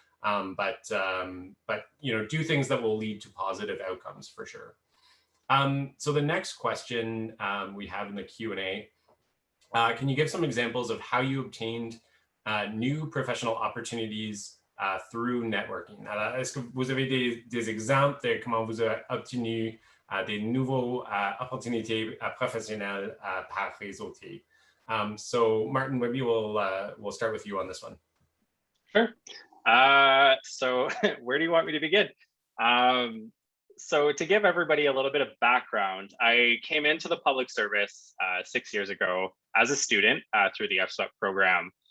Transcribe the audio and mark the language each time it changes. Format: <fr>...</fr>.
<en>But do things that will lead to positive outcomes for sure. So the next question we have in the Q&A, can you give some examples of how you obtained new professional opportunities through networking?</en> <fr>Est-ce que vous avez des exemples de comment vous avez obtenu des nouveaux opportunités professionnelles par réseauter?</fr> <en>So Martin, maybe we'll start with you on this one. Sure. So where do you want me to begin? So to give everybody a little bit of background, I came into the public service 6 years ago as a student through the FSWEP program.</en>